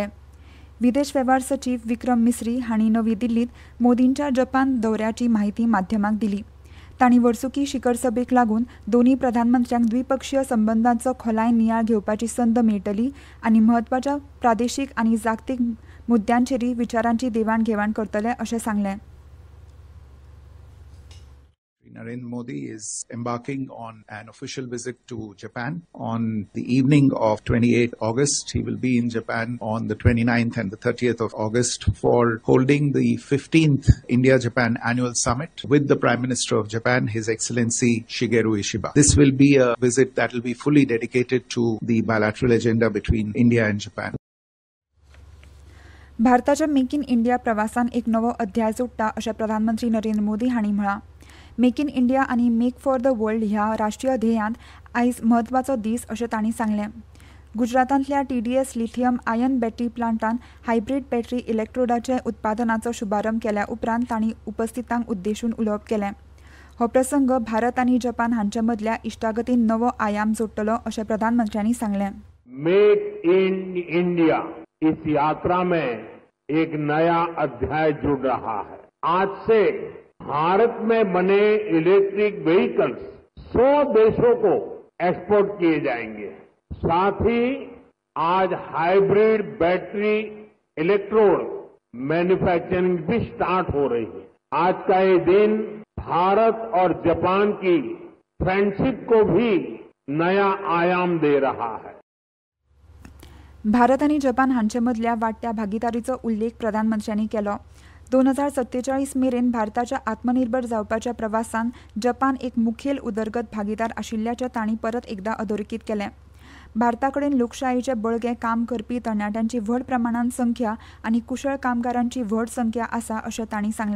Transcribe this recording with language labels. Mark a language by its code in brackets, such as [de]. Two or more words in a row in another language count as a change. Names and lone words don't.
[kok] विदेश वेव्हार सचिव विक्रम मिस्री हांणी नवी दिल्लींत मोदींच्या जपान दौऱ्याची माहिती माध्यमांक दिली. तांणी वर्सुकी शिखर सभेक लागून दोन्ही प्रधानमंत्र्यांक द्विपक्षीय संबंदांचो खोलायेन नियाळ घेवपाची संद मेळटली आनी म्हत्वाच्या प्रादेशीक आनी जागतीक मुद्द्यांचेरय विचारांची देवाण घेवाण करतले अशें सांगलें. [en] Narendra Modi is embarking on an official visit to Japan on the evening of 28 August. He will be in Japan on the 29th and the 30th of August for holding the 15th India-Japan Annual Summit with the Prime Minister of Japan, His Excellency Shigeru Ishiba. This will be a visit that will be fully dedicated to the bilateral agenda between India and Japan. [kok] भारताच्या मेक इन इंडिया प्रवासान एक नवो अध्याय जोडटा अशें प्रधानमंत्री नरेंद्र मोदी हांणी म्हळां. मेक इन इंडिया आनी मेक फॉर द वर्ल्ड ह्या राष्ट्रीय ध्येयांत आयज म्हत्वाचो दीस अशें तांणी सांगलें. गुजरातांतल्या TDS [en] lithium ion battery [kok] प्लांटान [en] hybrid battery [kok] इलेक्ट्रोडाचे उत्पादनाचो शुभारंभ केल्या उपरांत तांणी उपस्थितांक उद्देशून उलोवप केलें. हो प्रसंग भारत आनी जपान हांचे मदल्या इश्टागतीन नवो आयाम जोडटलो अशें प्रधानमंत्र्यांनी सांगलें. [hi] मेक इन इंडिया इस यात्रा में एक नया अध्याय जुड़ रहा है. आज से भारत में बने [en] electric vehicles [hi] 100 देशों को एक्सपोर्ट किए जाएंगे. साथ ही आज [en] hybrid battery electrode manufacturing [hi] भी स्टार्ट हो रही है. आज का ये दिन भारत और जापान की फ्रेंडशिप को भी नया आयाम दे रहा है. [kok] भारत आनी जपान हांचे मदल्या वाडट्या भागीदारीचो उल्लेख प्रधानमंत्र्यांनी केलो. 2047 मेरेन भारताच्या आत्मनिर्भर जावपाच्या प्रवासान जपान एक मुखेल उदरगत भागीदार आशिल्ल्याचें तांणी परत एकदां अधोरेखीत केलें. भारताकडेन लोकशायेचे बळगे काम करपी तरणाट्यांची व्हड प्रमाणांत संख्या आनी कुशळ कामगारांची व्हड संख्या आसा अशें तांणी सांगलें.